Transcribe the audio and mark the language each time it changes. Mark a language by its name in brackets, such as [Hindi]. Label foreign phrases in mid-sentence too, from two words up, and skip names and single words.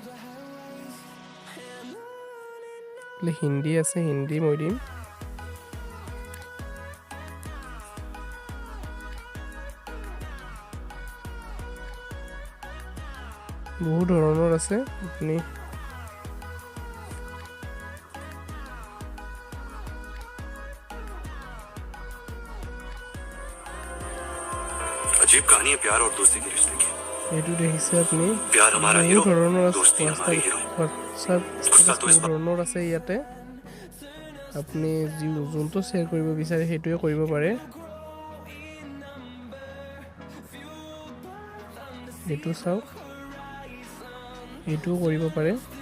[Assamese] হিন্দী আছে, হিন্দী মই দিম। বহুত ধৰণৰ আছে। [Hindi] আপুনি अजीब कहानी है प्यार और दोस्ती के रिश्ते की। [Assamese] এইটো দেখিছে আপুনি। [Hindi] प्यार हमारा हीरो, दोस्ती हमारी हीरोइन। [Assamese] ধৰণৰ আছে ইয়াতে। আপুনি যোনটো শ্বেয়াৰ কৰিব বিচাৰে সেইটোৱে কৰিব পাৰে। এইটো চাওক, এইটোও কৰিব পাৰে।